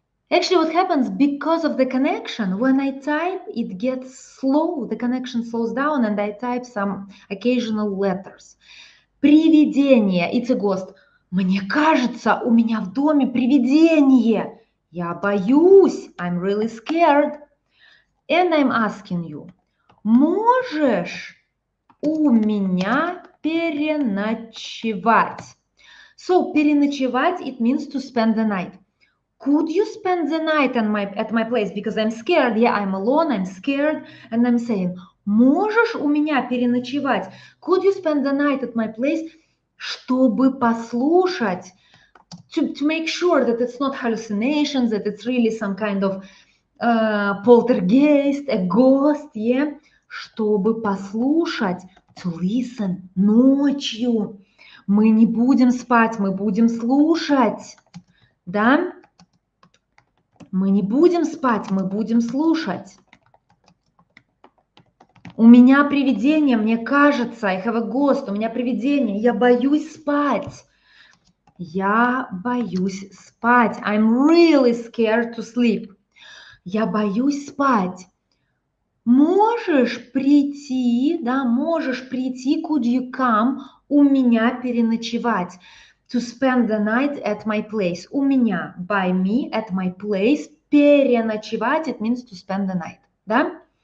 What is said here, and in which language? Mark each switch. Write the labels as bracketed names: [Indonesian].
[English] Actually, what happens because of the connection, when I type, it gets slow, the connection slows down, and I type some occasional letters. Привидение, it's a ghost. [Russian] Мне кажется, у меня в доме привидение. Я боюсь, [English] I'm really scared. And I'm asking you, [Russian] можешь у меня переночевать? [English] So, переночевать, it means to spend the night. Could you spend the night at my place? Because I'm scared. Yeah, I'm alone, I'm scared. And I'm saying, [Russian] можешь у меня переночевать? [English] Could you spend the night at my place? [Russian] Чтобы послушать, [English] to make sure that it's not hallucinations, that it's really some kind of poltergeist, a ghost, yeah? [Russian] Чтобы послушать, [English] to listen, [Russian] ночью. Мы не будем спать, мы будем слушать, да? Мы не будем спать, мы будем слушать. У меня привидение, мне кажется, [English] I have a ghost, [Russian] у меня привидение, я боюсь спать. Я боюсь спать. [English] I'm really scared to sleep. [Russian] Я боюсь спать. Можешь прийти, да, можешь прийти, [English] could you come, [Russian] у меня переночевать. [English] To spend the night at my place. [Russian] У меня, [English] by me, at my place, переночевать, it means to spend the night, да?